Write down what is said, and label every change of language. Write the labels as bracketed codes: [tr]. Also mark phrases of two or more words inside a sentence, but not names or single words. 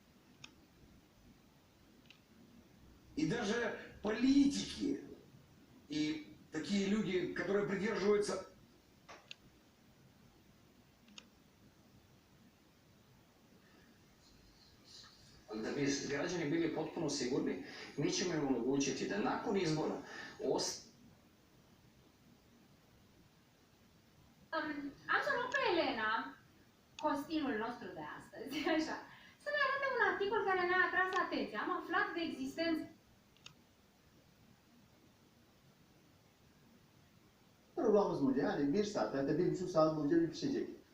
[ru] И даже политики, и такие люди, которые придерживаются... [hr] Da bi građani bili potpuno sigurni, mi ćemo im omogućiti da nakon izbora [ro] Am să rog pe Elena, costinul nostru de astăzi, așa, să ne arate un articol care ne-a atras atenția. Am aflat de existență. [tr] Programımız bu yani 1 saat, hatta 1,5 saat boyunca bir pişecek.